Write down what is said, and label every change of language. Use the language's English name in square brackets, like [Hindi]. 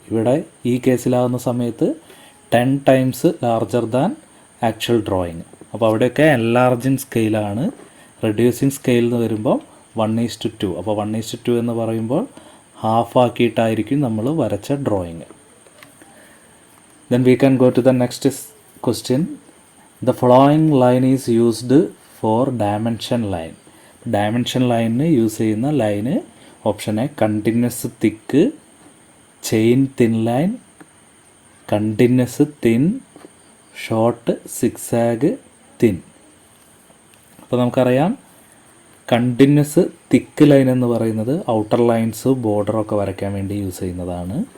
[Malayalam] ഇവിടെ ഈ കേസിലാവുന്ന സമയത്ത് [English] 10 times larger than actual drawing. [Malayalam] അപ്പോൾ അവിടെയൊക്കെ എൻലാർജിങ് സ്കെയിലാണ്. റെഡ്യൂസിങ് സ്കെയിൽ എന്ന് വരുമ്പോൾ 1:2. അപ്പോൾ 1:2 എന്ന് പറയുമ്പോൾ ഹാഫ് ആക്കിയിട്ടായിരിക്കും നമ്മൾ വരച്ച drawing. [English] Then we can go to the next question. The following line is used for dimension line. [Malayalam] Dimension ലൈനിന് യൂസ് ചെയ്യുന്ന line option A continuous thick, chain thin line, continuous thin, short zigzag thin. അപ്പോൾ നമുക്കറിയാം continuous thick line എന്ന് പറയുന്നത് outer lines ബോർഡറൊക്കെ വരയ്ക്കാൻ വേണ്ടി use ചെയ്യുന്നതാണ്.